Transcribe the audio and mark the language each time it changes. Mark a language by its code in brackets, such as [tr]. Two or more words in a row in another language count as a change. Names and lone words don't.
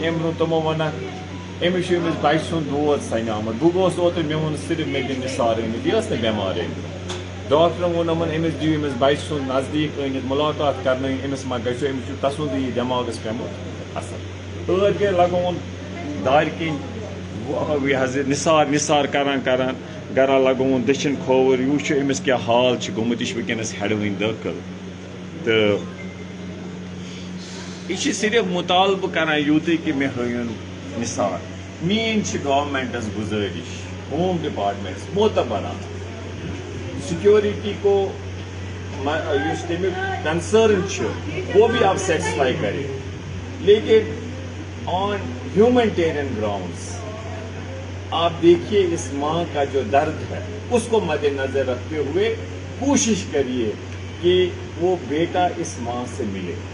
[ks] ام برو تمو ونکھ امس امس بچہ سند دود سنہ آمت بہ گوس اوتر مے وون صرف مے دن نثار أنِتھ یہ ٲس نہٕ بٮ۪مار أنِتھ ڈاکٹرن ووٚن یِمن أمِس دِیِو أمِس بچہ سُنٛد نزدیٖک أنِتھ مُلاقات کرنٲیِن أمِس ما گژھِ أمِس چھُ تسُنٛدٕے یہِ دٮ۪ماغس پیوٚمُت اثر ٲدۍ گٔے لگووُن دارِ کِنۍ یہِ حظ یہِ نثار کران گرا لگووُن دٔچھِنۍ کھووُر یہِ وٕچھِو أمِس کیٛاہ حال چھُ گوٚمُت یہِ چھُ ؤنکیٚنس ہٮ۪ڈوٕنۍ دٲخل تہٕ یہِ چھِ صرف مُطالبہٕ کران یوٗتٕے کہ مےٚ ہٲیُن نثار میٛٲنۍ چھِ گورمنٹس [ur] گُزٲرِش [en] Home Departments [ur] معتبران سیکورٹی کو اس تمیک کنسرن وہ بھی آپ سیٹسفائی کریں لیکن [en] on humanitarian grounds [ur] آپ دیکھیے اس ماں کا جو درد ہے اس کو مد نظر رکھتے ہوئے کوشش کریے کہ وہ بیٹا اس ماں سے ملے